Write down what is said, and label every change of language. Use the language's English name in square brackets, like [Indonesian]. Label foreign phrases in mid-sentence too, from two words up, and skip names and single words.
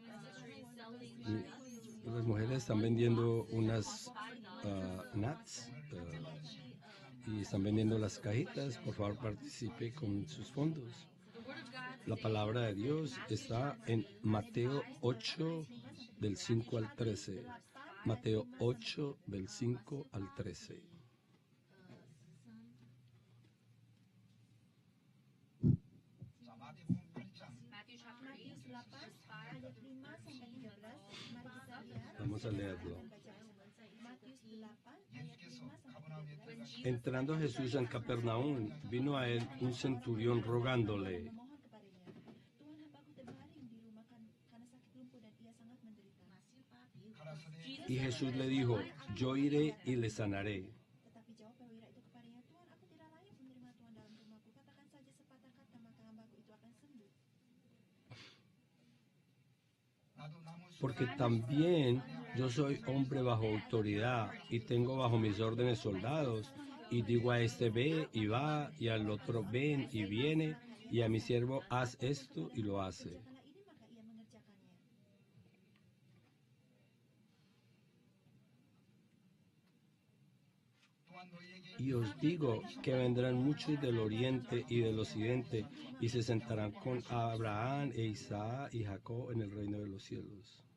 [Spanish] Las mujeres están vendiendo unas nuts y están vendiendo las cajitas. Por favor, participe con sus fondos. La palabra de Dios está en Mateo 8, del 5 al 13. Mateo 8, del 5 al 13. [English] Matthew chapter 8, verse 5. [Indonesian] Ayat 5 sampai 13, mari kita lihat. [Spanish] Vamos a leerlo. [Indonesian] Matius 8 ayat 5 sampai 13. [Spanish] Entrando Jesús en Capernaum, vino a él un centurión rogándole: [Indonesian] Memohon kepadanya, Tuhan hambaku tempoh hari di rumah karena sakit lumpuh dan ia sangat menderita. [Spanish] y Jesús le dijo: yo iré y le sanaré. [Indonesian] Tetapi jawab perwira itu kepadanya, Tuhan, aku tidak layak menerima Tuhan dalam rumahku. Katakan saja sepatah kata, maka hambaku itu akan sembuh. [Spanish] Porque también yo soy hombre bajo autoridad y tengo bajo mis órdenes soldados, y digo a este ve y va, y al otro ven y viene, y a mi siervo haz esto y lo hace. [Indonesian] Kerjakanlah ini, maka ia mengerjakannya. [Spanish] Y os digo que vendrán muchos del oriente y del occidente, y se sentarán con Abraham e Isaac y Jacob en el reino de los cielos.